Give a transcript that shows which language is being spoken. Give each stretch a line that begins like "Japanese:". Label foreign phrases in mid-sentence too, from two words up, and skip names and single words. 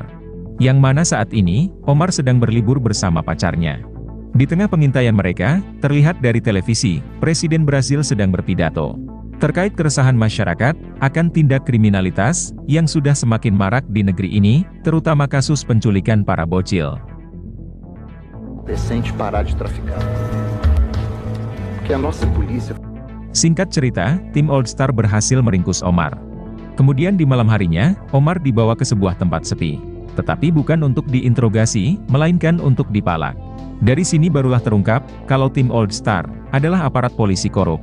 Indonesian: Yang mana saat ini, Omar sedang berlibur bersama pacarnya. Di tengah pengintaian mereka, terlihat dari televisi, Presiden Brasil sedang berpidato terkait keresahan masyarakat akan tindak kriminalitas yang sudah semakin marak di negeri ini, terutama kasus penculikan para bocil.
Portuguese: Decente parar de traficar. Porque a nossa polícia.
Indonesian: Singkat cerita, tim Old Star berhasil meringkus Omar. Kemudian di malam harinya, Omar dibawa ke sebuah tempat sepi. Tetapi bukan untuk diinterogasi, melainkan untuk dipalak. Dari sini barulah terungkap, kalau tim Old Star adalah aparat polisi korup.